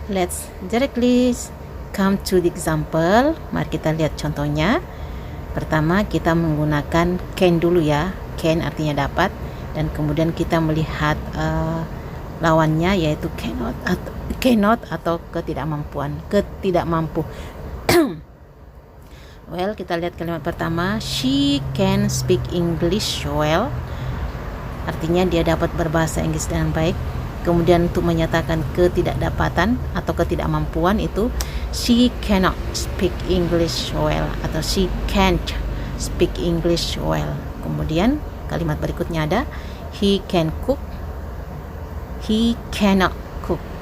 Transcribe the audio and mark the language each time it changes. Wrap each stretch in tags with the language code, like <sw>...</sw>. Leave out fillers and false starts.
<en>Let's directly come to the example.</en> <id>Mari kita lihat contohnya. Pertama, kita menggunakan can dulu ya. Can artinya dapat, dan kemudian kita melihat lawannya yaitu cannot atau ketidakmampu. Well, kita lihat kalimat pertama.</id> <en>She can speak English well.</en> <id>Artinya dia dapat berbahasa Inggris dengan baik. Kemudian untuk menyatakan ketidakdapatan atau ketidakmampuan itu</id> <en>she cannot speak English well</en> <id>atau</id> <en>she can't speak English well.</en> <id>Kemudian kalimat berikutnya ada</id> <en>he can cook, he cannot cook.</en>